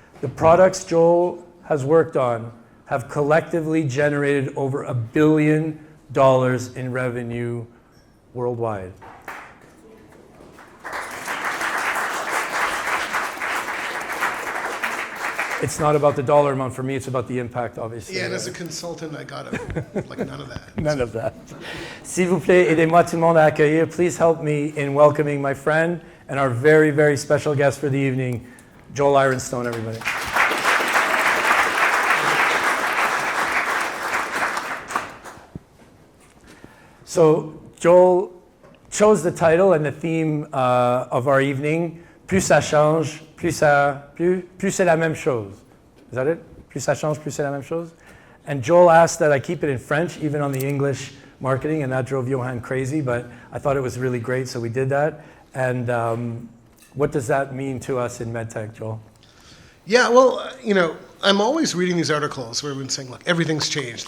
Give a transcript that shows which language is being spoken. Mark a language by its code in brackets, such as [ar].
[en] The products Joel has worked on have collectively generated over $1 billion in revenue worldwide. It's not about the dollar amount for me, it's about the impact, obviously. Yeah, and as a consultant, I got like none of that. None of that. [fr] S'il vous plaît, aidez-moi tout le monde à accueillir. [en] Please help me in welcoming my friend and our very, very special guest for the evening, Joel Ironstone, everybody. So Joel chose the title and the theme of our evening, [fr] Plus ça change, plus c'est la même chose. [en] Is that it? [fr] Plus ça change, plus c'est la même chose? [en] And Joel asked that I keep it in French, even on the English marketing, and that drove Johan crazy, but I thought it was really great, so we did that. And what does that mean to us in MedTech, Joel? Yeah, well, I'm always reading these articles where we've been saying, look, everything's changed.